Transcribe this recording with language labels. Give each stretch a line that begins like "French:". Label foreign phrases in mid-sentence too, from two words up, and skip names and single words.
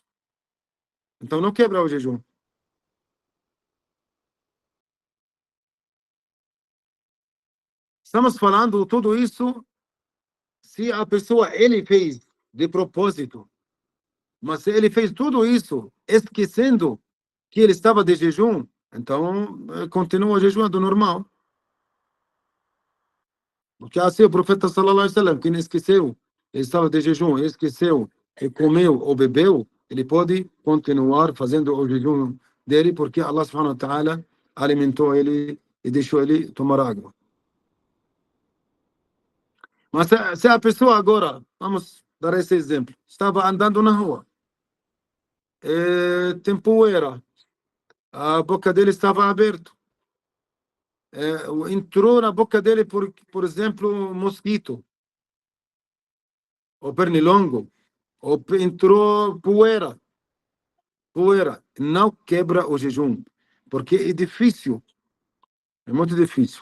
Portuguese: Então não quebra o jejum. Estamos falando tudo isso se a pessoa ele fez de propósito, mas se ele fez tudo isso esquecendo que ele estava de jejum, então continua jejuando normal. Porque assim o profeta
Arabic: صلى الله عليه وسلم,
Portuguese: quem esqueceu, ele estava de jejum, esqueceu e comeu ou bebeu, ele pode continuar fazendo o jejum dele, porque Allah
Arabic: سبحانه وتعالى
Portuguese: alimentou ele e deixou ele tomar água. Mas se a pessoa agora, vamos dar esse exemplo, estava andando na rua, tem poeira, a boca dele estava aberta, entrou na boca dele, por exemplo, um mosquito, ou pernilongo, ou entrou poeira, não quebra o jejum, porque é difícil, é muito difícil.